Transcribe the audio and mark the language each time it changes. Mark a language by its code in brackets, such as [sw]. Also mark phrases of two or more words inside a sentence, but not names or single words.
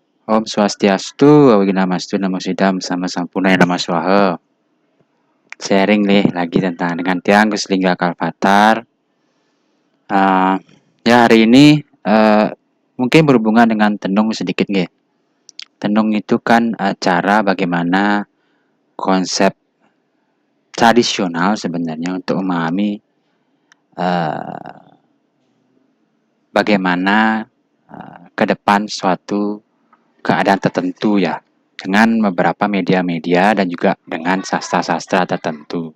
[sa] Om Swastiastu, Awinamastu, Namo Sidam, Sama Sampurna, Nama Swaha. [id] Sharing nih lagi tentang dengan Tiang Keslingga Kalfatar. Ya hari ini mungkin berhubungan dengan tenung sedikit nih. Tenung itu kan cara bagaimana konsep tradisional sebenarnya untuk memahami uh, bagaimana ke depan suatu keadaan tertentu ya, dengan beberapa media-media dan juga dengan sastra-sastra tertentu.